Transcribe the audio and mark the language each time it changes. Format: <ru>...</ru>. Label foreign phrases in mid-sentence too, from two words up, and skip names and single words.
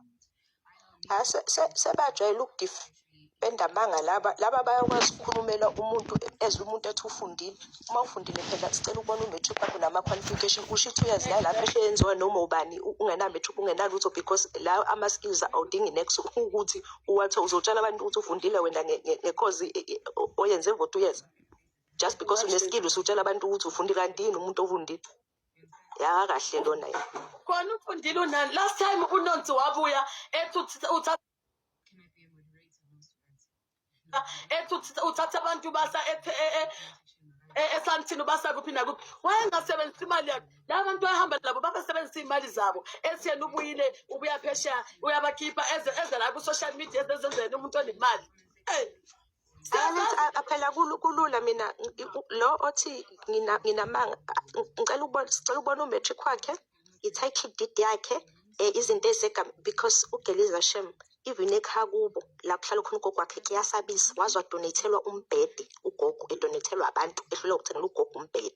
<zu>Sebajwayele ukudefenda amanga laba bayakwazi ukukhulumela umuntu ezwe umuntu ethi ufundile. Uma ufundile phela sicela ukubona umatric wakho nama-qualification usho ukuthi uyazi la phesheya yenziwa noma ubani ungena-matric ungenalutho because la ama-skills awudingi next ukuthi uwathe uzotshela abantu ukuthi ufundile wena ngekhozi oyenze</zu> <en>for 2 years. Just because</en> <zu>une-skill usutshela abantu ukuthi ufunde kanti yini umuntu ofundile. Kahle lona yena. Khona ufundile unani.</zu> <en>Last time</en> <zu>uNonsi wabuya uthatha abantu basa esantini basa kuphi nakuphi. Wayengasebenzisa imali yakhe. La bantu bahamba labo babesebenzisa imali zabo. Esiyena ubuya phesheya uyabakhipha eze la ku</zu> <en>social media</en> <zu>ezenzeni umuntu onemali. Phela kulula mina lo othi nginamanga ngicela ukubona umatric wakhe i-</zu> <en>title deed</en> <zu>yakhe izinto ezegama because uGeliza Shem even ekhaya kubo la kuhlala khona ugogo wakhe kuyasabisa wazi wadonatelwa umbhede ugogo edonatelwa abantu ehlule ukuthengela ugogo umbhede</zu>